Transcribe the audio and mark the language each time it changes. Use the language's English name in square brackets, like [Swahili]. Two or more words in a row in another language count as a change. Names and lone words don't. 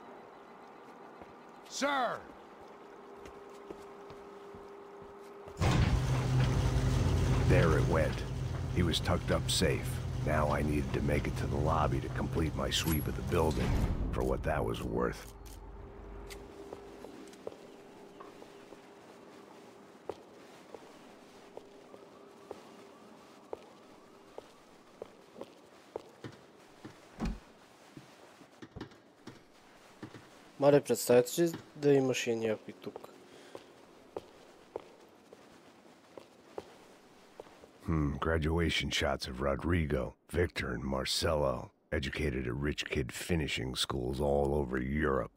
[English] Sir! There it went. He was tucked up safe. Now I needed to make it to the lobby to complete my sweep of the building, for what that was worth. [Bulgarian] Мале, представете си да имаше някой тук. [English] Graduation shots of Rodrigo, Victor, and Marcelo, educated at rich kid finishing schools all over Europe.